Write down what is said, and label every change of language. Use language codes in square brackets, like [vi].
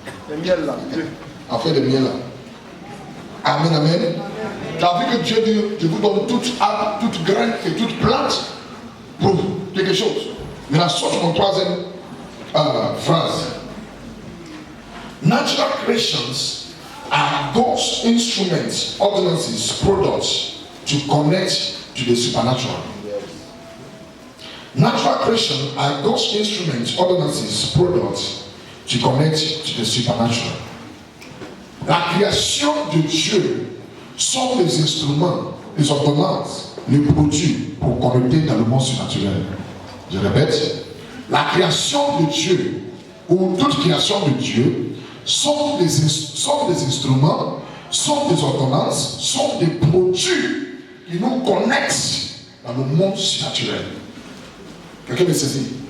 [fr] Le miel là. Après le miel là. Amen, amen. Tu as vu que Dieu dit, je vous donne toute arbre, toute graine et toute plante pour quelque chose. Maintenant, saute mon troisième phrase. [en] Natural creations are God's instruments, ordinances, products to connect to the supernatural. Natural creation are God's instruments, ordinances, products to connect to the supernatural. [fr] La création de Dieu sont les instruments, les ordonnances, les produits pour connecter dans le monde surnaturel. Je répète, la création de Dieu ou toute création de Dieu sont des instruments, sont des ordonnances, sont des produits qui nous connectent dans le monde surnaturel. Quelqu'un me saisit?